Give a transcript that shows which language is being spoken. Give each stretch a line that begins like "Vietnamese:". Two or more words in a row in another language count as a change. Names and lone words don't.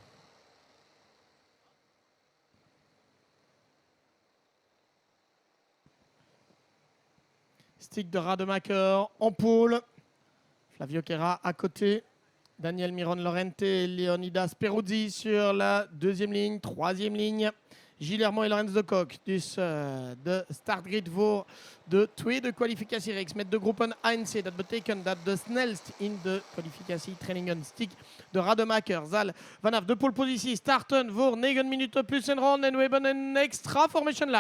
French: Stick de Rademacher en pôle, Flavio Queira à côté, Daniel Miron Laurent et Leonidas Peruzzi sur la 2e ligne, 3e ligne. Gilles Herman et Lorenz Decoq.
Dutch: Dus de startgrid voor de tweede kwalificatiereeks met de groepen A en C. Dat betekent dat de snelst in de kwalificatietrainingen Stick de Rademacher zal vanaf de polepositie starten voor 9 minuten plus een ronde. En we hebben een extra
English: formation lap.